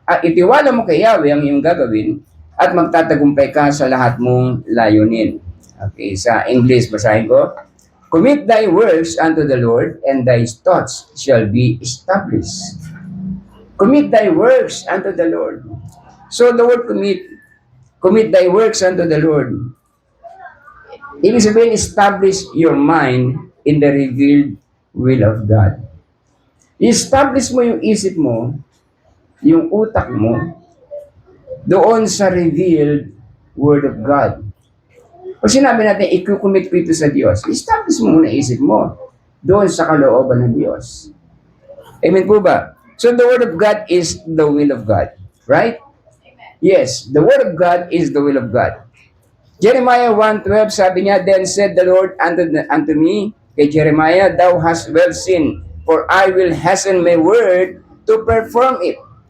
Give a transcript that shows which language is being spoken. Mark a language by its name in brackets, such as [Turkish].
[Filipino] Itiwala mo kay Yahweh ang iyong gagawin at magtatagumpay ka sa lahat mong layunin. Okay, sa English, basahin ko. [English] Commit thy works unto the Lord, and thy thoughts shall be established. Commit thy works unto the Lord. So the word commit thy works unto the Lord. [Filipino] Ibig sabihin, [English] establish your mind in the revealed will of God. [Filipino] I-establish mo yung isip mo, yung utak mo, doon sa [English] revealed word of God. [Filipino] Pag sinabi natin, i-commit ko ito sa Diyos, establish mo muna isip mo doon sa kalooban ng Diyos. Amen po ba? [English] So the word of God is the will of God. Right? Yes, the word of God is the will of God. Jeremiah 1:12, [Filipino] sabi niya, [English] then said the Lord unto me, [Filipino] kay Jeremiah, [English] thou hast well seen, for I will hasten my word to perform it.